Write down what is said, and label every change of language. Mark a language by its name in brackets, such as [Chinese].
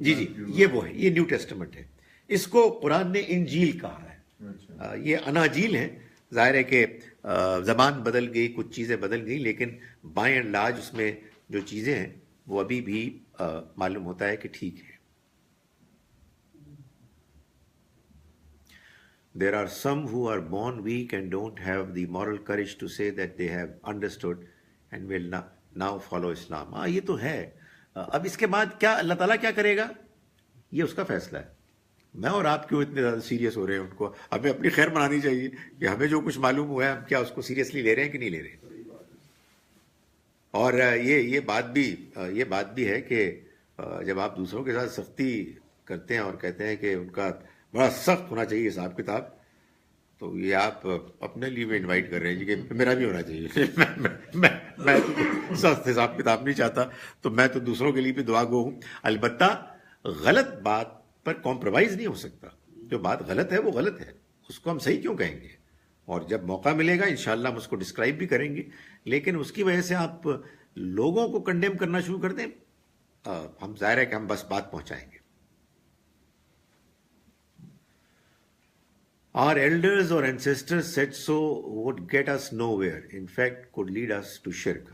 [Urdu] جی یہ وہ ہے, یہ نیو ٹیسٹمنٹ ہے. اس کو قرآن نے انجیل کہا ہے. یہ اناجیل ہیں. ظاہر ہے کہ زبان بدل گئی, کچھ چیزیں بدل گئی, لیکن بائیں اینڈ لارج اس میں جو چیزیں ہیں وہ ابھی بھی معلوم ہوتا ہے کہ ٹھیک ہے. [English] There are some who are born weak and don't have the moral courage to say that they have understood and will now follow Islam. [Urdu] یہ تو ہے. اب اس کے بعد کیا اللہ تعالیٰ کیا کرے گا, یہ اس کا فیصلہ ہے. میں اور آپ کیوں اتنے زیادہ سیریس ہو رہے ہیں, ان کو ہمیں اپنی خیر منانی چاہیے کہ ہمیں جو کچھ معلوم ہوا ہے ہم کیا اس کو سیریسلی لے رہے ہیں کہ نہیں لے رہے ہیں. اور یہ بات بھی ہے کہ جب آپ دوسروں کے ساتھ سختی کرتے ہیں اور کہتے ہیں کہ ان کا بڑا سخت ہونا چاہیے حساب کتاب, تو یہ آپ اپنے لیے بھی انوائٹ کر رہے ہیں جی کہ میرا بھی ہونا چاہیے. میں سخت حساب کتاب نہیں چاہتا, تو میں تو دوسروں کے لیے بھی دعا گو ہوں. البتہ غلط بات پر کمپرومائز نہیں ہو سکتا. جو بات غلط ہے وہ غلط ہے, اس کو ہم صحیح کیوں کہیں گے. اور جب موقع ملے گا انشاءاللہ ہم اس کو ڈسکرائب بھی کریں گے. لیکن اس کی وجہ سے آپ لوگوں کو کنڈیم کرنا شروع کر دیں, ہم ظاہر ہے کہ ہم بس بات پہنچائیں گے. [English] Our elders or ancestors said so would get us nowhere. In fact, could lead us to shirk.